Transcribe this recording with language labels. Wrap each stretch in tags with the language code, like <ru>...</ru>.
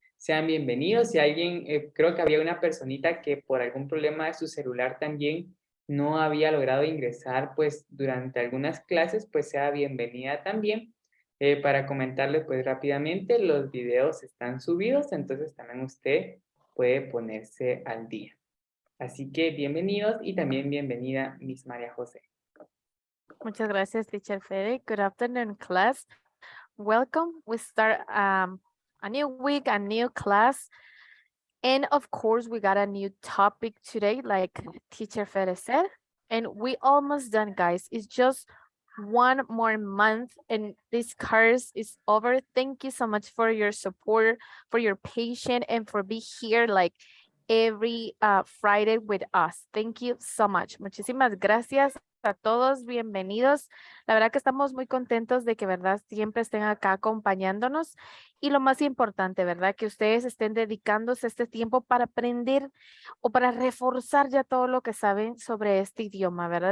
<es>Sean bienvenidos. Si alguien, creo que había una personita que por algún problema de su celular también no había logrado ingresar pues durante algunas clases, pues sea bienvenida también. Para comentarles pues rápidamente, los videos están subidos, entonces también usted puede ponerse al día. Así que bienvenidos y también bienvenida Miss María José. Muchas gracias,</es> <en>Teacher Fede. Good afternoon, class. Welcome. We start a new week, a new class. And of course, we got a new topic today, like Teacher Fede said. And we almost done, guys. It's just one more month and this course is over. Thank you so much for your support, for your patience, and for being here like every Friday with us. Thank you so much.</en> <es>Muchísimas gracias a todos, bienvenidos. La verdad que estamos muy contentos de que, verdad, siempre estén acá acompañándonos. Y lo más importante, ¿verdad? Que ustedes estén dedicándose este tiempo para aprender o para reforzar ya todo lo que saben sobre este idioma, ¿verdad?</es>